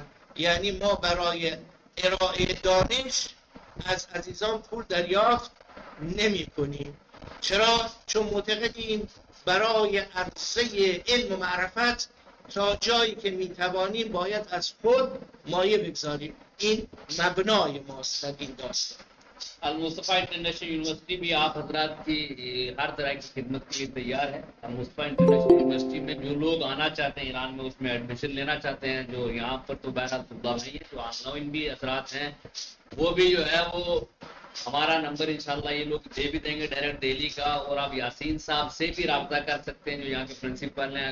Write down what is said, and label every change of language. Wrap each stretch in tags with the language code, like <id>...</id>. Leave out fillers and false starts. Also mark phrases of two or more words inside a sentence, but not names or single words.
<fa>یعنی ما برای ارائه دانش از عزیزان پول دریافت نمی کنیم. چرا؟ چون معتقدیم برای عرصه علم و معرفت تا جایی که میتوانیم باید از خود مایه بگذاریم. این مبنای ماست در این داستان.</fa> <hi>अलमुस्तफ़ा इंटरनेशनल यूनिवर्सिटी भी आप हजरात की हर तरह की खिदमत के लिए तैयार है। अलमुस्तफ़ा इंटरनेशनल यूनिवर्सिटी में जो लोग आना चाहते हैं ईरान में, उसमें एडमिशन लेना चाहते हैं, जो यहाँ पर तो बहरहाल तुल्लाब नहीं है, जो ऑनलाइन भी हजरात हैं वो भी जो है वो हमारा नंबर इंशाल्लाह ये लोग दे भी देंगे डायरेक्ट दिल्ली का, और आप यासीन साहब से भी रब्ता कर सकते हैं जो यहाँ के प्रिंसिपल हैं।</hi>